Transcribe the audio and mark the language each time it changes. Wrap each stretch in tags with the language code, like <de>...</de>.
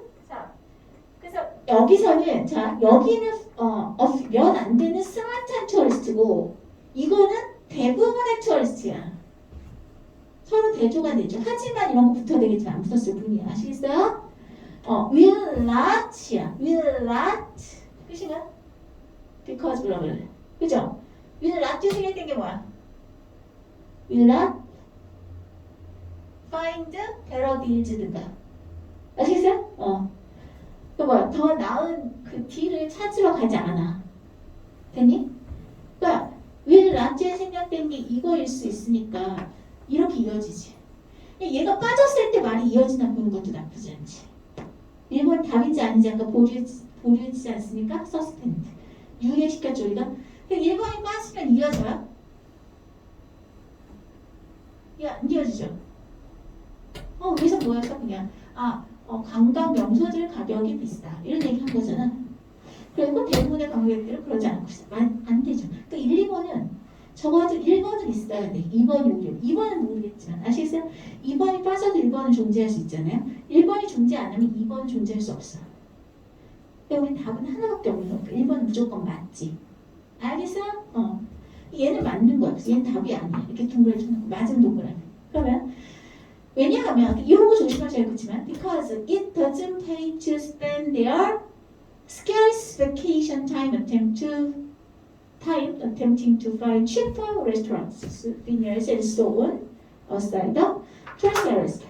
<ko>자, 그래서 여기서는 자 여기는 몇 안 되는 스마트한 투어리스트고 이거는 대부분의 투어리스트야. 서로 대조가 되죠. 하지만 이런 거 붙어야 되겠지만 안 붙었을 뿐이야. 아시겠어요?</ko> <en>will not</en> <ko>야.</ko> <en>will not 끝인가? because blah blah.</en> <ko>그죠?</ko> <en>will not</en> <ko>생략된 게 뭐야?</ko> <en>will not find better deals</en> <ko>등가. 아시겠어요? 그 뭐야? 더 나은 그 딜을 찾으러 가지 않아. 됐니? 그러니까</ko> <en>will not</en> <ko>에 생략된 게 이거일 수 있으니까 이렇게 이어지지. 얘가 빠졌을 때 말이 이어지나 보는 것도 나쁘지 않지. 1번 답인지 아닌지 아까 보류했지 않습니까? 서스펜드. 유예시켰죠 우리가? 1번이 빠지면 이어져요? 안 이어지죠? 여기서 뭐였어 그냥? 관광 명소들 가격이 비싸. 이런 얘기 한 거잖아. 그리고 대부분의 관광객들은 그러지 않고 있어. 안 되죠. 그러니까 1, 2번은 적어도 1번은 있어야 돼. 2번이 오류. 2번은 모르겠지만 아시겠어요? 2번이 빠져도 1번은 존재할 수 있잖아요. 1번이 존재 안 하면 2번은 존재할 수 없어. 그러니까 우리 답은 하나밖에 없는 거니까 1번은 무조건 맞지. 알겠어요? 얘는 맞는 거야. 그래서 얘는 답이 아니야. 이렇게 동그라미 맞은 동그라미. 그러면 왜냐하면 이런 거 조심하셔야겠지만</ko> <en>because it doesn't pay to spend their scarce vacation time attempting to find cheaper restaurants, dinners, and so on outside the tourist areas.</en>